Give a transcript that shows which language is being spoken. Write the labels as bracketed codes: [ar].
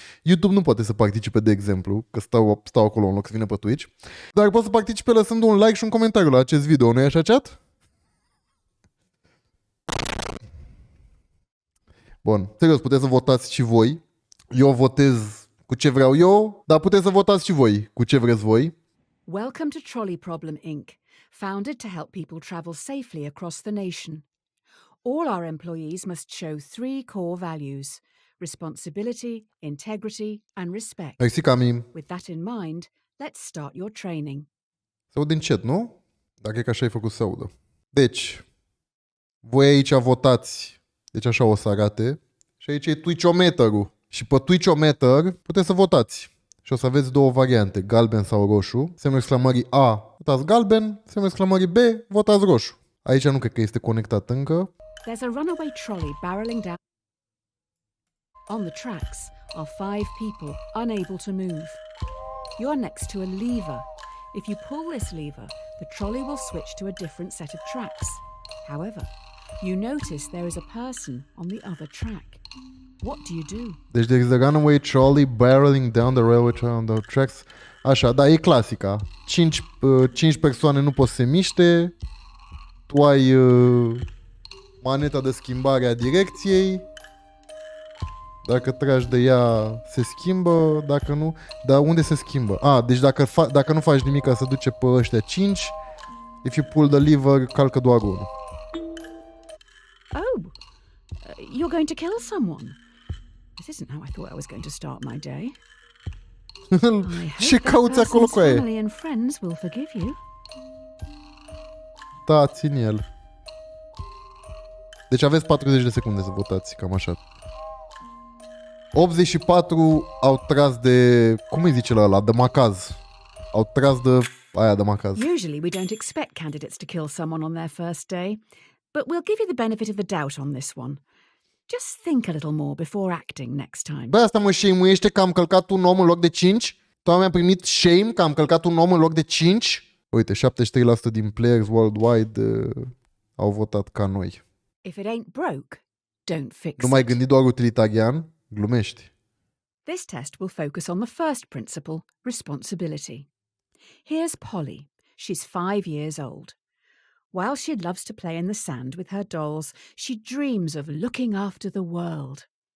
[ro] YouTube nu poate să participe, de exemplu, că stau acolo în loc să vină pe Twitch, dar pot să participe lăsând un like și un comentariu la acest video, nu e așa, chat? Bun, serios, puteți să votați și voi. Eu votez cu ce vreau eu, dar puteți să votați și voi cu ce vreți voi. [en] Welcome to Trolley Problem Inc., founded to help people travel safely across the nation. All our employees must show 3 core values: responsibility, integrity, and respect. [ro] Mersi, Cami. [en] With that in mind, let's start your training. [ro] Se aud încet, nu? Dacă e că așa ai făcut să audă. Deci, voi aici votați. Deci așa o să arate. Și aici e Twitch-o-meterul. Și pe Twitch-o-meter puteți să votați. Și o să aveți două variante, galben sau roșu. Semnul exclamării A, votați galben. Semnul exclamării B, votați roșu. Aici nu cred că este conectat încă. [en] There's a runaway trolley barreling down. On the tracks are 5 people unable to move. You're next to a lever. If you pull this lever, the trolley will switch to a different set of tracks. However, you notice there is a person on the other track. What do you do? [ro] Deci [en] there is a runaway trolley barreling down the railway on the tracks. [ro] Așa, da, e clasica. 5 persoane nu pot să se miște. Tu ai maneta de schimbare a direcției. Dacă tragi de ea, se schimbă. Dacă nu... Dar unde se schimbă? Deci dacă nu faci nimic, se duce pe ăștia 5. [en] If you pull the lever, [ro] calcă doar unul. [en] Oh, you're going to kill someone. This isn't how I thought I was going to start my day. [ro] Ce cauți acolo cu aia? [en] Family and friends will forgive you. [ro] Da, țin el. Deci aveți 40 de secunde să votați, cam așa. 84 au tras de... Cum îi zice la ăla? De macaz. Au tras de aia de macaz. [en] Usually we don't expect candidates to kill someone on their first day, but we'll give you the benefit of the doubt on this one. Just think a little more before acting next time. [ro] Bă, asta mă shame-uiește că am călcat un om în loc de 5? Toată mi-a primit shame că am călcat un om în loc de 5? Uite, 73% din players worldwide au votat ca noi. [en] If it ain't broke, don't fix [ro] Nu mai [en] it. [ro] gândi doar utilitarian? Glumești. [en] This test will focus on the first principle, responsibility. Here's Polly. She's 5 years old. While she loves to play in the sand with her dolls, she dreams of looking after the world.